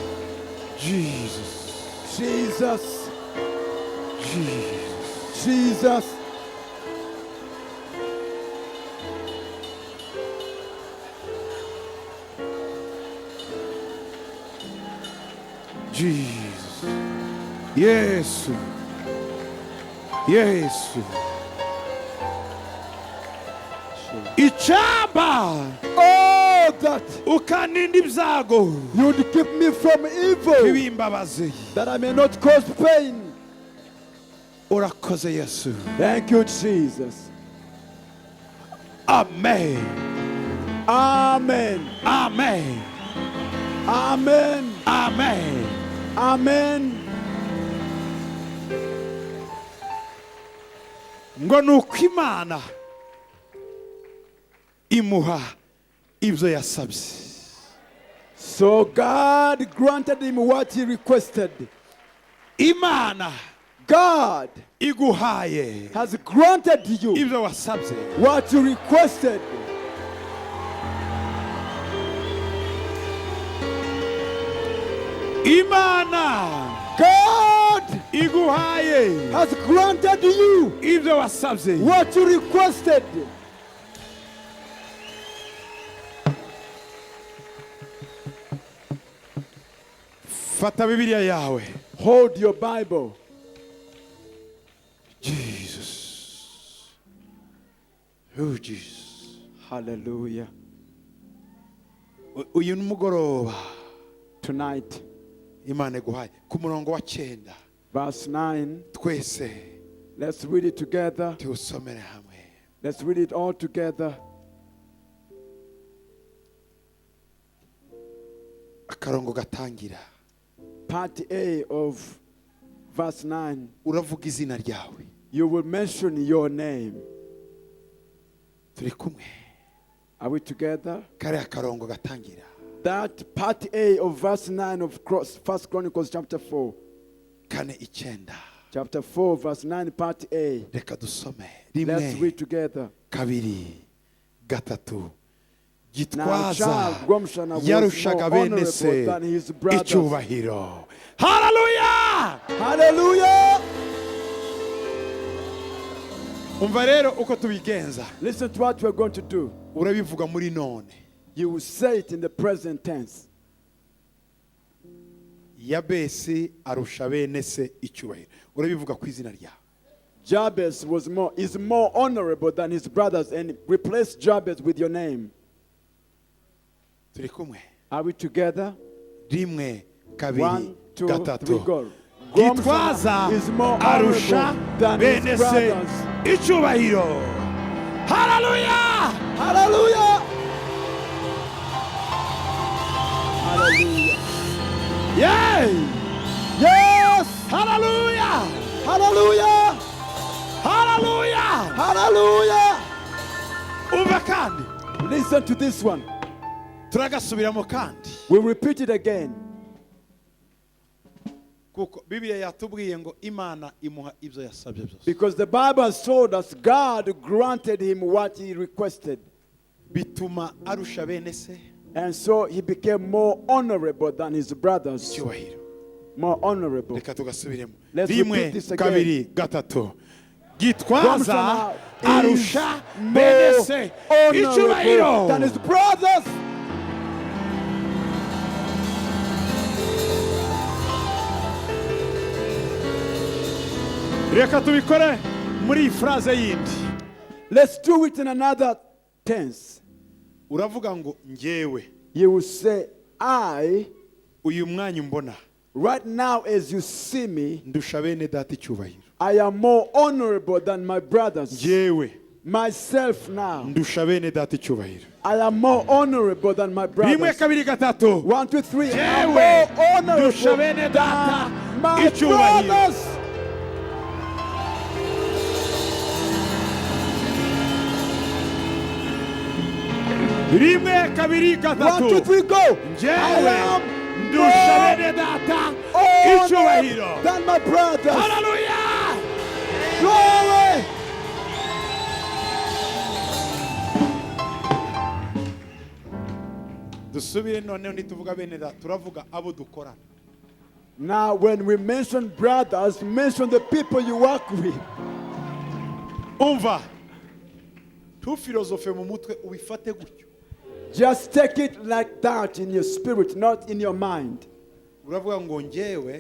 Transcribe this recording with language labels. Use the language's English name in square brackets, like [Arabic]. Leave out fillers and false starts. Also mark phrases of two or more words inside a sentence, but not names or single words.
[English] Jesus, Jesus. Jesus, Jesus. Jesus, [Kinyarwanda] Yesu, Yesu, icyamba [English] Oh, that [Kinyarwanda] ukandinda ibyago [English] you'd keep me from evil, [Kinyarwanda] ntibimbabaze. [English] that I may not cause pain. [Kinyarwanda] Urakoze Yesu, [English] Thank you, Jesus. [Kinyarwanda] amen, [English] Amen. [Kinyarwanda] amen, [English] Amen. [Kinyarwanda] amen. [English] Amen. [Kinyarwanda] ngo ni uko Imana imuha ibyo yasabye. [English] So God granted him what he requested. [Kinyarwanda] Imana [English] God [Kinyarwanda] iguhaye [English] has granted you [Kinyarwanda] ibyo wasabye. [English] what you requested. [Kinyarwanda] Imana [English] God [Kinyarwanda] iguhaye [English] has granted you [Kinyarwanda] ibyo wasabye. [English] what you requested. [Kinyarwanda] Fata Bibiliya yawe. [English] Hold your Bible. Jesus, oh Jesus. Hallelujah. [Kinyarwanda] Uyu ni umugoroba [English] Tonight, [Kinyarwanda] Imana iguhaye ku murongo wa 9 [English] verse 9. [Kinyarwanda] twese [English] Let's read it together. [Kinyarwanda] tuwusomere hamwe. [English] Let's read it all together. [Kinyarwanda] Akarongo gatangira, [English] Part A of verse 9. [Kinyarwanda] uravuga izina ryawe. [English] You will mention your name. [Kinyarwanda] Turi kumwe. [English] Are we together? [Kinyarwanda] Kariya karongo gatangira, [English] That part A of verse 9 of First Chronicles chapter 4. 4:9. Chapter 4 verse 9 part A. [Kinyarwanda] Reka dusome. [English] Let's read 1, together. 2, 3. Now [Kinyarwanda] Gitwaza [English] Charles Gwamshana was [Kinyarwanda] yarushaga [English] more [Kinyarwanda] bene [English] honorable [Kinyarwanda] se [English] than his brothers. [Kinyarwanda] icyubahiro. Hallelujah! [English] Hallelujah! [Kinyarwanda] umva rero uko tubigenza [English] Listen to what we're going to do. [Kinyarwanda] urabivuga muri none [English] You will say it in the present tense. [Kinyarwanda] yabesi arusha bene se icyubahiro urabivuga ku izina ryawe [English] Jabez is more honorable than his brothers, and replace Jabez with your name. [Kinyarwanda] turi kumwe [English] Are we together? [Kinyarwanda] rimwe kabiri [English] 1, 2, 3, [Kinyarwanda] gatatu [English] go. [Kinyarwanda] gitwaza [English] Gromson is more [Kinyarwanda] arusha [English] honorable than his [Kinyarwanda] bene se [English] brothers. [Kinyarwanda] icyubahiro haleluya [English] Hallelujah! Hallelujah! yay Yes! [Kinyarwanda] haleluya [English] Hallelujah! [Kinyarwanda] haleluya [English] Hallelujah! [Kinyarwanda] umva kandi [English] Listen to this one. [Kinyarwanda] turagasubiramo kandi [English] We'll repeat it again. [Kinyarwanda] kuko bibiliya yatubwiye ngo imana imuha ibyo yasabye byose [English] Because the Bible has told us God granted him what he requested. [Kinyarwanda] bituma arusha bene se [English] And so he became more honorable than his brothers. [Kinyarwanda] icyubahiro [English] More honorable. [Kinyarwanda] reka tugasubiremo [English] Let's [Kinyarwanda] rimwe [English] repeat this again. [Kinyarwanda] kabiri gatatu gitwaza [English] Gromson [Kinyarwanda] arusha [English] is [Kinyarwanda] bene [English] more [Kinyarwanda] se [English] honorable [Kinyarwanda] icyubahiro [English] than his brothers. [Kinyarwanda] reka tubikore muri iyi phrase yindi [English] Let's do it in another tense. [Kinyarwanda] uravuga ngo njyewe [English] You will say, I, [Kinyarwanda] uyu mwanya umbona [English] right now as you see me, [Kinyarwanda] ndusha bene data icyubahiro [English] I am more honorable than my brothers. [Kinyarwanda] njyewe [English] Myself now, [Kinyarwanda] ndusha bene data icyubahiro [English] I am more honorable than my [Kinyarwanda] rimwe [English] brothers. [Kinyarwanda] kabiri gatatu [English] 1, 2, 3. I am [Kinyarwanda] Jewe, [English] more honorable [Kinyarwanda] ndusha bene data [English] than my [Kinyarwanda] icyubahiro. [English] brothers. [Kinyarwanda] rimwe kabiri [English] 1, [Kinyarwanda] gatatu [English] 2, 3, go. I [Kinyarwanda] njyewe [English] am [Kinyarwanda] ndusha [English] more [Kinyarwanda] bene data [English] honorable [Kinyarwanda] icyubahiro [English] than my brothers. [Kinyarwanda] haleluya [English] Glory. [Kinyarwanda] dusubire noneho ntituvuga bene data turavuga abo dukorana [English] Now, when we mention brothers, mention the people you work with. [Kinyarwanda] umva ntufilozofe mu mutwe ubifate gutyo [English] Just take it like that in your spirit, not in your mind. [Kinyarwanda] uravuga ngo njyewe